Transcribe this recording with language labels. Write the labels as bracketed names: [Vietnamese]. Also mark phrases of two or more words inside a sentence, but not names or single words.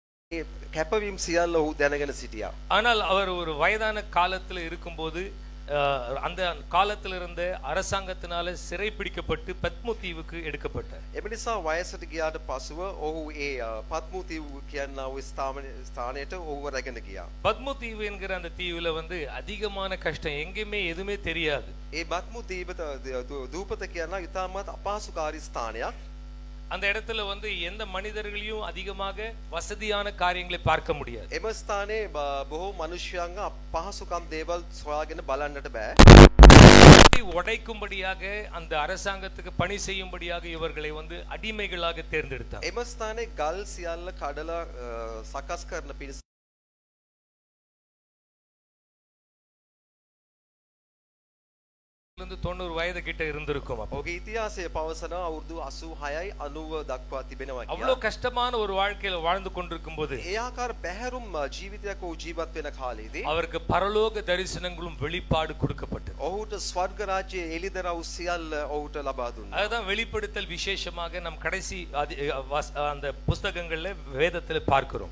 [Sinhala] කැපවීම සියල්ල ඔහු දැනගෙන සිටියා. [Tamil] ஆனால் அவர் ஒரு வயதான காலத்தில் இருக்கும்போது அந்த காலத்தில் இருந்த அரசாங்கத்தினால சிறை பிடிக்கப்பட்டு பத்மு தீவுக்கு எடுக்கப்பட்டார். [Sinhala] එම නිසා වයසට ගියාට පසුව ඔහු ඒ පත්මු තීව කියනා වූ ස්ථානයට ඔහුව රැගෙන ගියා. [Tamil] பத்மு தீவு என்கிற அந்த தீவுல வந்து அதிகமான கஷ்டம், எங்கேயுமே எதுவுமே தெரியாது. [Sinhala] ඒ පත්මු දූපත කියනා ඉතාමත් අපහසුකාරී ස්ථානයක්. [Tamil] அந்த இடத்துல வந்து எந்த மனிதர்களையும் அதிகமாக வசதியான காரியங்களை பார்க்க முடியாது. [Sinhala] එම ස්ථානයේ බොහෝ මනුෂ්‍යයන්ග අපහසුකම් දේවල් සොයාගෙන බලන්නට බෑ. [Tamil] உடைக்கும்படியாக அந்த அரசாங்கத்துக்கு பணி செய்யும்படியாக இவர்களை வந்து அடிமைகளாக தேர்ந்தெடுத்தார். [Sinhala] එම ස්ථානයේ ගල් සියල්ල කඩලා සකස් කරන පිණිස [Tamil] 90 வயது கிட்ட இருந்திருக்கும். [Sinhala] ඔහුගේ ඉතිහාසය පවසන අවුරුදු 86යි 90 දක්වා තිබෙනවා කියලා. [Tamil] அவ்வளவு கஷ்டமான ஒரு வாழ்க்கையில வாழ்ந்து கொண்டிருக்கும்போது [Sinhala] ඒ ආකාර පැහැරුම් ජීවිතයක් ඔහු ජීවත් වෙන කාලෙදී [Tamil] அவருக்கு பரலோக தரிசனங்களும் வெளிப்பாடு கொடுக்கப்பட்டது. [Sinhala] ඔහුට ස්වර්ග රාජ්‍යයේ එළිදරව් සියල්ල ඔහුට ලබා දුන්නා. [Tamil] அதுதான் வெளிப்படுத்தல் விசேஷமாக நம் கடைசி அந்த புத்தகங்கள்ல வேதத்துல பார்க்கிறோம்.